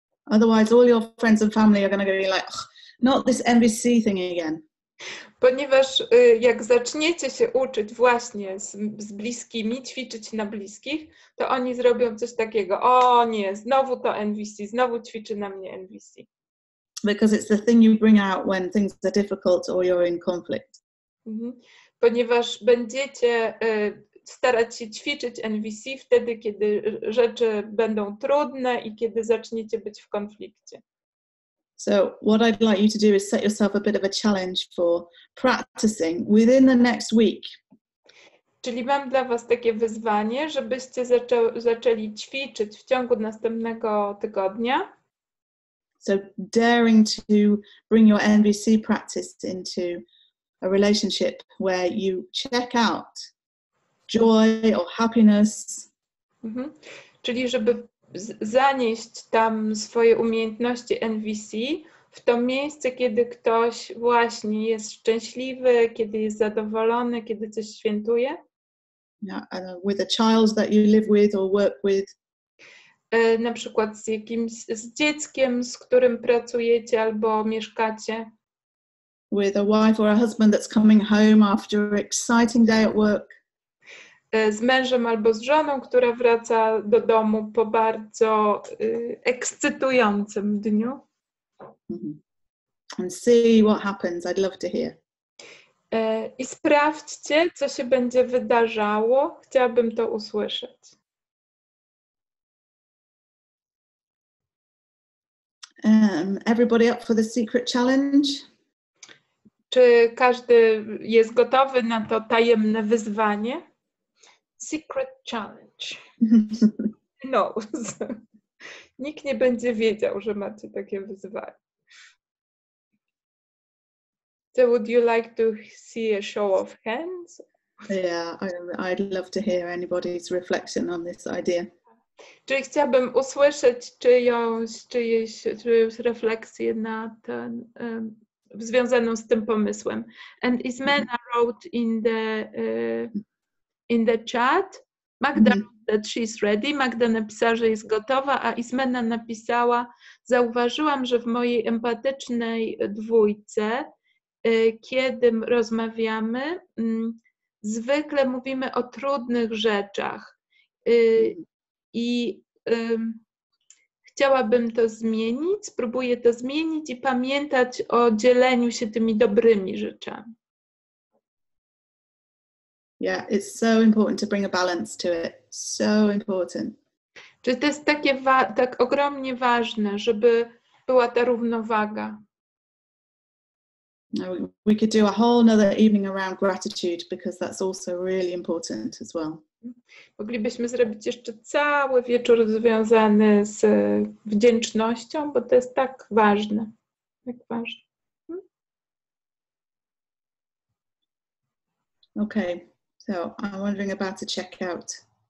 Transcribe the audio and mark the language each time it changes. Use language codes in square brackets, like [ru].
[en] Otherwise, all your friends and family are going to go like, not this MVC thing again. [pl] Ponieważ jak zaczniecie się uczyć właśnie z bliskimi, ćwiczyć na bliskich, to oni zrobią coś takiego, o nie, znowu to NVC, znowu ćwiczy na mnie NVC. [en] Because it's the thing you bring out when things are difficult or you're in conflict. [pl] Ponieważ będziecie starać się ćwiczyć NVC wtedy, kiedy rzeczy będą trudne i kiedy zaczniecie być w konflikcie. [en] So what I'd like you to do is set yourself a bit of a challenge for practicing within the next week. [pl] Czyli mam dla Was takie wyzwanie, żebyście zaczęli ćwiczyć w ciągu następnego tygodnia. [en] So daring to bring your NVC practice into a relationship where you check out joy or happiness. [pl] Czyli żeby zanieść tam swoje umiejętności NVC w to miejsce, kiedy ktoś właśnie jest szczęśliwy, kiedy jest zadowolony, kiedy coś świętuje. [en] Yeah, with a child that you live with or work with. [pl] Na przykład z dzieckiem, z którym pracujecie albo mieszkacie. [en] With a wife or a husband that's coming home after an exciting day at work. [pl] Z mężem albo z żoną, która wraca do domu po bardzo ekscytującym dniu. [en] And see what happens. I'd love to hear. [pl] I sprawdźcie, co się będzie wydarzało. Chciałabym to usłyszeć. [en] Everybody up for the secret challenge? [pl] Czy każdy jest gotowy na to tajemne wyzwanie? [en] Secret challenge. [pl] No. Nikt nie będzie wiedział, że macie takie wyzwanie. [en] So would you like to see a show of hands? Yeah, I'd love to hear anybody's reflection on this idea. [pl] Czyli chciałabym usłyszeć czyjąś refleksję na ten, związaną z tym pomysłem. [en] And Ismena wrote in the chat, Magda that she's ready. [pl] Magda napisała, że jest gotowa, a Ismena napisała, zauważyłam, że w mojej empatycznej dwójce, kiedy rozmawiamy, zwykle mówimy o trudnych rzeczach i chciałabym to zmienić, spróbuję to zmienić i pamiętać o dzieleniu się tymi dobrymi rzeczami. [en] Yeah, it's so important to bring a balance to it. So important. [pl] Czyli to jest takie tak ogromnie ważne, żeby była ta równowaga. [en] We could do a whole another evening around gratitude because that's also really important as well. [pl] Moglibyśmy zrobić jeszcze cały wieczór związany z wdzięcznością, bo to jest tak ważne. Tak ważne. [en] Okay, so I'm wondering about a checkout.